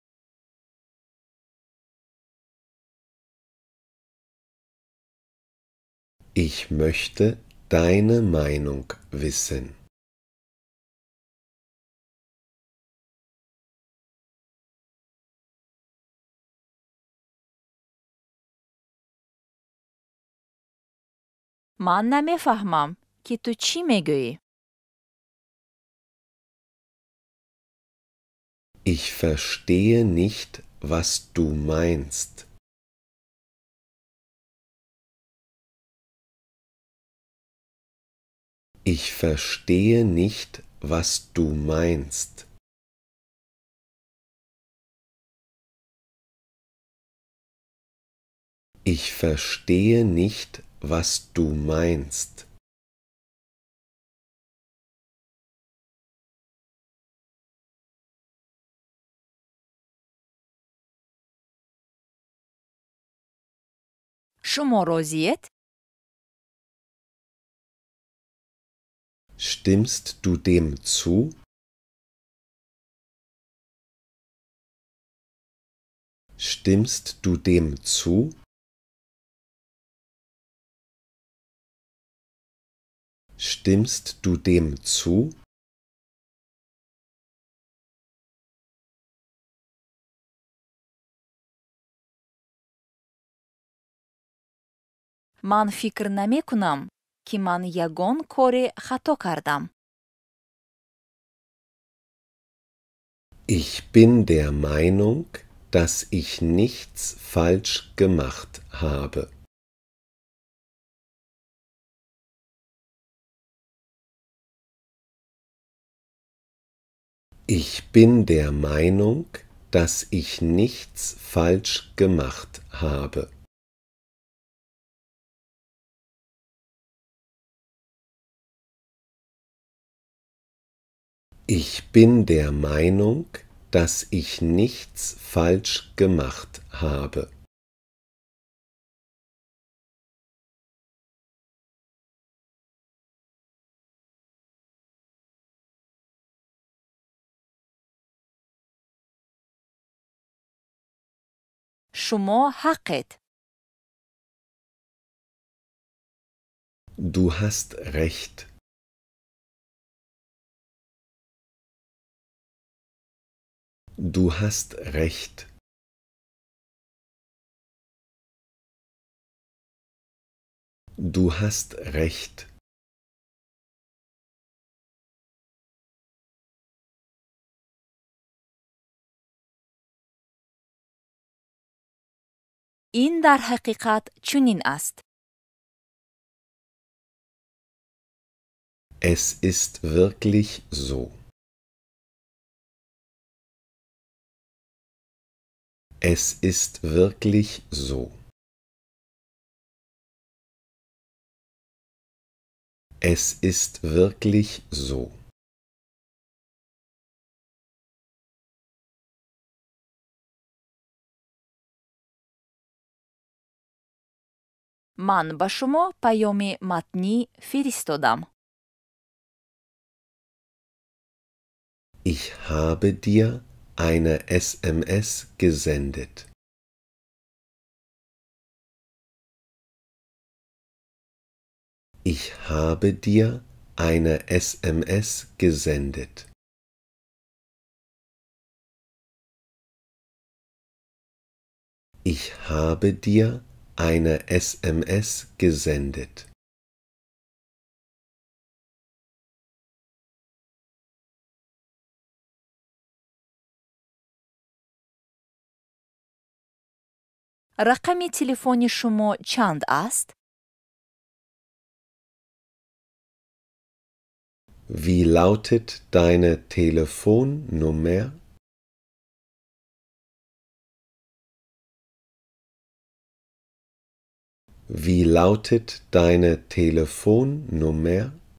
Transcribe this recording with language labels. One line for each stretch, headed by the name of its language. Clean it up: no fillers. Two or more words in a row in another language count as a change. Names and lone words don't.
German: Ich möchte deine Meinung wissen.
Persian: Man نمیفهمم که تو چی میگویی.
German: Ich verstehe nicht, was du meinst. Ich verstehe nicht, was du meinst. Ich verstehe nicht, was du meinst.
Persian: شما راضیت؟
German: Stimmst du dem zu? Stimmst du dem zu? Stimmst du dem zu?
Persian: من فکر نمی کنم که من یگان کار خطا کردم.
German: Ich bin der Meinung, dass ich nichts falsch gemacht habe. Ich bin der Meinung, dass ich nichts falsch gemacht habe. Ich bin der Meinung, dass ich nichts falsch gemacht habe.
Persian: شما حقت.
German: Du hast recht. Du hast recht. Du hast recht.
Persian: این در حقیقت چنین است.
German: Es ist wirklich so. Es ist wirklich so. Es ist wirklich so.
Persian: من به شما پیام متنی فرستادم.
German: Ich habe dir eine SMS gesendet. Ich habe dir eine SMS gesendet. Ich habe dir eine SMS gesendet.
Persian: رقم تلفن شما چند است؟
German: Wie lautet deine Telefonnummer? Wie lautet deine Telefonnummer?